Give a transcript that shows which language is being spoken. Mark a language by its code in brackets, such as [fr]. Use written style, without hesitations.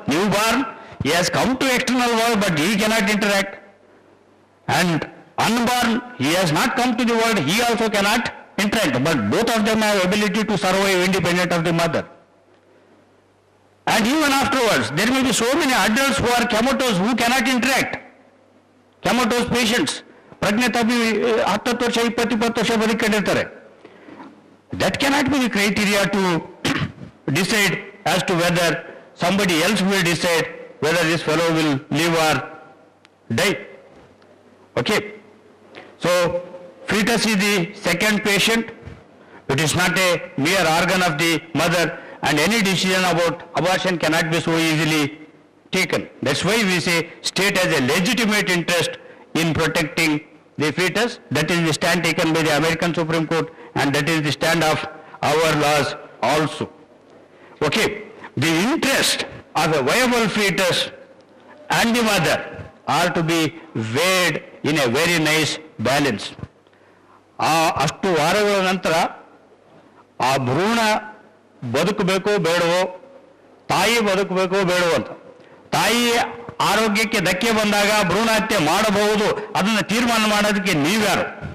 [en] Newborn, he has come to external world but he cannot interact, and unborn, he has not come to the world, he also cannot interact, but both of them have ability to survive independent of the mother. And even afterwards, there may be so many adults who are comatose who cannot interact. Comatose patients, [kn] ಪ್ರಜ್ಞಾತಾಪಿ 10 ವರ್ಷ 20 ವರ್ಷ ಬದುಕೊಂಡಿರ್ತಾರೆ. [en] That cannot be the criteria to decide as to whether somebody else will decide whether this fellow will live or die. Okay. So fetus is the second patient. It is not a mere organ of the mother, and any decision about abortion cannot be so easily taken. That's why we say state has a legitimate interest in protecting the fetus. That is the stand taken by the American Supreme Court, and that is the stand of our laws also. Okay, the interest of a viable fetus and the mother are to be weighed in a very nice balance. [kn] ಅಷ್ಟು ವಾರಗಳ ನಂತರ ಆ ಭ್ರೂಣ ಬದುಕಬೇಕೋ ಬೇಡವೋ, ತಾಯಿ ಬದುಕಬೇಕೋ ಬೇಡವೋ ಅಂತ. ತಾಯಿ ಆರೋಗ್ಯಕ್ಕೆ ಧಕ್ಕೆ ಬಂದಾಗ ಭ್ರೂಣ ಹತ್ಯೆ ಮಾಡಬಹುದು, ಅದನ್ನು ತೀರ್ಮಾನ ಮಾಡೋದಕ್ಕೆ ನೀವ್ಯಾರು?